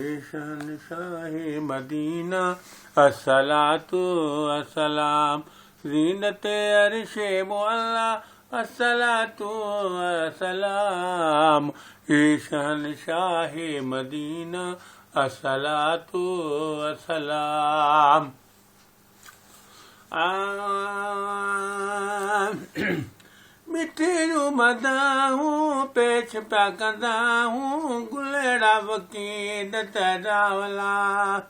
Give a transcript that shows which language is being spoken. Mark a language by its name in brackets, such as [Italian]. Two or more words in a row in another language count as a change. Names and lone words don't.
[Urdu] شهنشاہ مدینہ، [Arabic] الصلاة والسلام، [Urdu] زینت عرش معلا، [Arabic] الصلاة والسلام، [Urdu] اے شہنشاہ مدینہ، [Arabic] الصلاة والسلام۔ [Sindhi] آ، مٺڙيون مداحون پيش پيا ڪندا آهيون، گلڙا وڪيل ته راولا۔